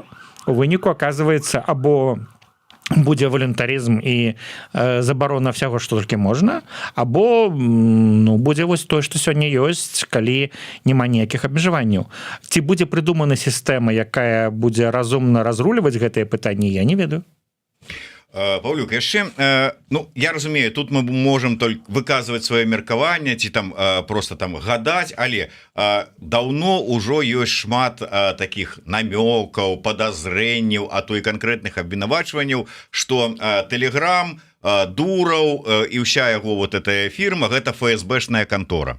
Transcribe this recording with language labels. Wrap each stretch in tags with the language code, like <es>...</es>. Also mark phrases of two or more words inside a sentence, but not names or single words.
<be>У выніку аказваецца або будзе валюнтарызм і забарона всяго, што толькі можна, або ну, будзе вось тое, што сёння ёсць, калі няма ніякіх абмежаванняў. Ці будзе прыдумана сістэма, якая будзе разумна разруліваць гэтыя пытанні, я не ведаю. Паўлюк, яшчэ, ну, я разумею, тут мы</be> <ru>можем только</ru> <be>выказваць сваё меркаванне ці там просто там гадаць, але даўно ўжо ёсць шмат таких намёкаў, падазрэнняў, а то і канкрэтных абвінавачванняў, што Telegram, Дураў і ўся яго вот эта фірма гэта ФСБшная кантора.</be>